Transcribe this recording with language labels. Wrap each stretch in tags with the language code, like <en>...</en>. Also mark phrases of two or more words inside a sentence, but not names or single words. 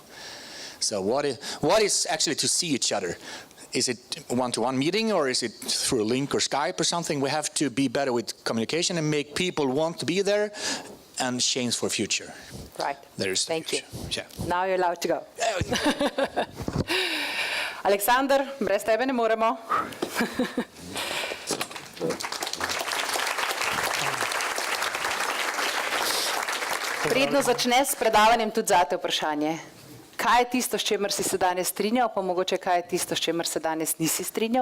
<en>So what is actually to see each other? Is it one-to-one meeting, or is it through a link or Skype or something? We have to be better with communication and make people want to be there and change for future. Right. Thank you. Yeah. Now you're allowed to go.</en> <sl>Aleksander, brez tebe ne moremo. Predno začne s predavanjem tudi zate vprašanje. Kaj je tisto, s čemer si se danes strinjal, pa mogoče kaj je tisto, s čemer se danes nisi strinjal?</sl>